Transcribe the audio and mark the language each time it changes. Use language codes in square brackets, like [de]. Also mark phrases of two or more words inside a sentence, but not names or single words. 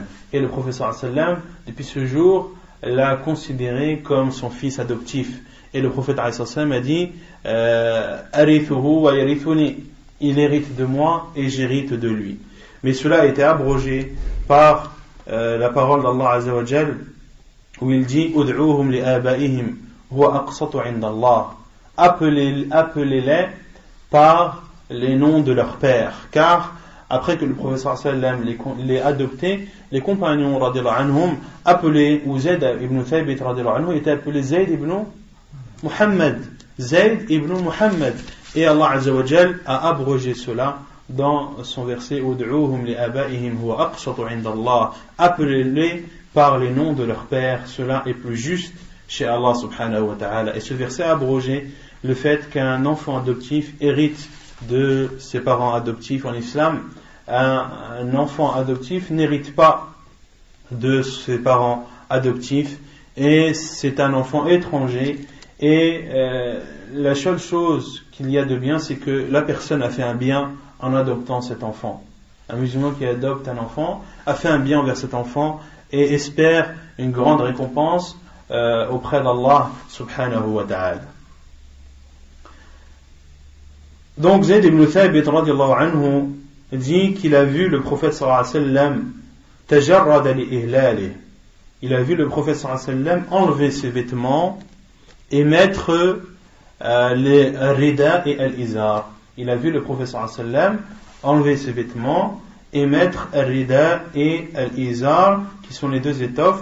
[fr] Et le prophète [ar] صلى الله عليه وسلم, [fr] depuis ce jour, l'a considéré comme son fils adoptif. Et le prophète [ar] صلى الله عليه وسلم [fr] a dit: [ar] أرثه ويرثني, [fr] il hérite de moi et j'hérite de lui. Mais cela a été abrogé par la parole d'Allah [ar] عز وجل, [fr] où il dit: [ar] ادعوهم لآبائهم هو أقسط عند الله, [fr] appelez-les par les noms de leur père. Car après que le prophète [ar] صلى الله عليه وسلم [fr] les adoptés, les compagnons [ar] رضي الله عنهم [fr] appelaient, ou Zayd ibn Thabit [ar] رضي الله عنه [fr] était appelé Zayd ibn Muhammad. Zayd ibn Muhammad. Et Allah [ar] عز وجل [fr] a abrogé cela dans son verset: [ar] ادعوهم لآبائهم هو أقسط عند الله, [fr] appelez-les par les noms de leur père, cela est plus juste chez Allah [ar] سبحانه وتعالى. [fr] Et ce verset a abrogé le fait qu'un enfant adoptif hérite de ses parents adoptifs. En islam, un enfant adoptif n'hérite pas de ses parents adoptifs, et c'est un enfant étranger. Et la seule chose qu'il y a de bien, c'est que la personne a fait un bien en adoptant cet enfant. Un musulman qui adopte un enfant a fait un bien envers cet enfant et espère une grande récompense auprès d'Allah [ar] سبحانه وتعالى. [fr] Donc Zayd ibn Thabit [ar] رضي الله عنه [fr] dit qu'il a vu le prophète [ar] صلى الله عليه وسلم تجرد لإهلاله. [fr] Il a vu le prophète [ar] صلى الله عليه وسلم [fr] enlever ses vêtements et mettre les rida et al-izar. Il a vu le prophète [ar] صلى الله عليه وسلم [fr] enlever ses vêtements et mettre al-rida et al-izar, qui sont les deux étoffes.